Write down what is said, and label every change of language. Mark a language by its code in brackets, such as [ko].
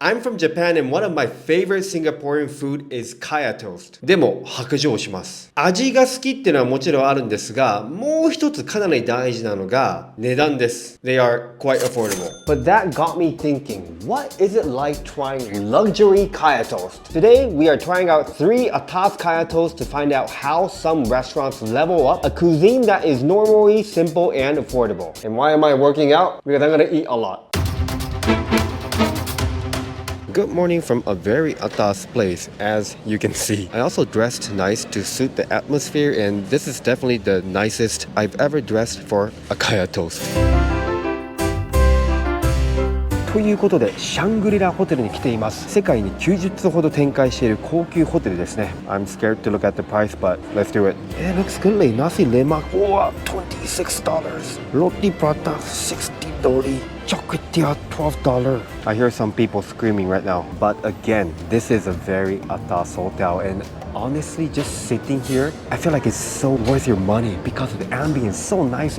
[en] I'm from Japan and one of my favorite Singaporean food is kaya toast. [ja] でも白状します。味が好きっていうのはもちろんあるんですが、もう一つかなり大事なのが値段です。 [en] They are quite affordable. But that got me thinking, what is it like trying luxury kaya toast? Today we are trying out 3 atas kaya toast to find out how some restaurants level up a cuisine that is normally simple and affordable. And why am I working out? Because I'm gonna eat a lot. Good morning from a very atas place, as you can see. I also dressed nice to suit the atmosphere, and this is definitely the nicest I've ever dressed for a kaya toast. [ja] ということで、シャングリラホテルに来ています。世界に90つほど展開している高級ホテルですね。 [en] I'm scared to look at the price, but let's do it. It looks good. Nasi lemak, $26. Roti prata, $60. Chocolatia, $12. I hear some people screaming right now. But again, this is a very atas hotel, and honestly, just sitting here, I feel like it's so worth your money because the ambience is so nice.